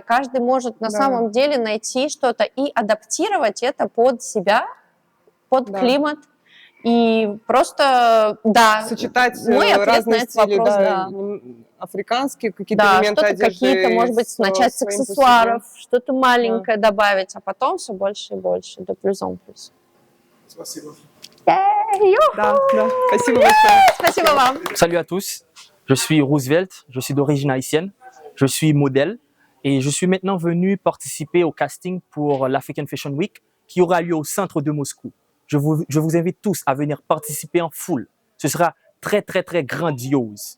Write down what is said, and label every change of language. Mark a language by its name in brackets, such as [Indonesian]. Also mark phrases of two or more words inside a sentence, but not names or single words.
[Russian] Каждый может на самом деле найти что-то и адаптировать это под себя, под климат. И просто, да, сочетать мой ответ разные на этот стили, вопрос, да, да. Африканские какие-то Да, элементы что-то одежды. какие-то, может быть, начать с аксессуаров, что-то маленькое Да. добавить, а потом все больше и больше, [French] de plus en plus. [Russian] Спасибо. Да, да. Спасибо большое. Спасибо вам. [French] Salut à tous, je suis Roosevelt, je suis d'origine haïtienne, je suis modèle et je suis maintenant venu participer au casting pour l'African Fashion Week qui aura lieu au centre de Moscou. Je vous invite tous à venir participer en foule. Ce sera très, très, très grandiose.